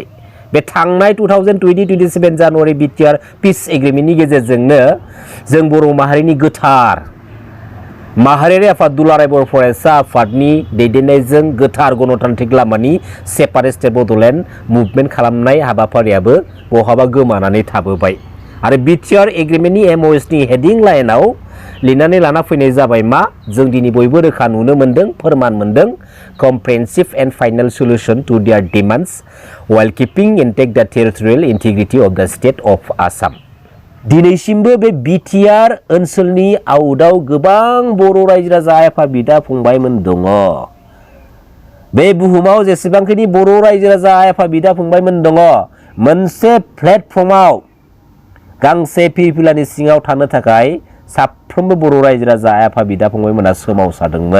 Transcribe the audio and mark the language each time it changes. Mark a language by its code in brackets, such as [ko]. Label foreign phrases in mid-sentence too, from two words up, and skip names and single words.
[brx] बे थांनाय 2020-27 जानुवारि बिटिआर [en] peace agreement [brx] गेजेरजोंनो जों बर' माहारिनि गोथार माहारियारि आफाद दुलाराय बर' फरायसा आफादनि दैदेननायजों गोथार गणतान्त्रिक लामानि [en] separate state Bodoland movement [brx] खालामनाय हाबाफारियाबो बहाबा गोमानानै थाबोबाय आरो बिटिआर एग्रिमेन्टनि एमअएसनि [en] heading line [brx] लिरनानै लाना फैनाय जाबाय मा? जों दिनै बयबो रोखा नुनो मोन्दों, फोरमान मोन्दों, [en] comprehensive and final solution to their demands while keeping intact the territorial integrity of the state of Assam। [brx] दिनैसिमबो बे बिटिआर ओनसोलनि आउटआव गोबां बर' रायजो राजा आफा बिदा फंबायमोन दङ। बे बुहुमाव जेसेबांखिनि बर' रायजो राजा आफा बिदा फंबायमोन दङ, मोनसे प्लेटफर्माव गांसे फिरफिलानि सिङाव थानो थाखाय साफ्रोमबो बर' रायजो राजा आफा बिदा फंबायमोना सोमावसारदोंमोन।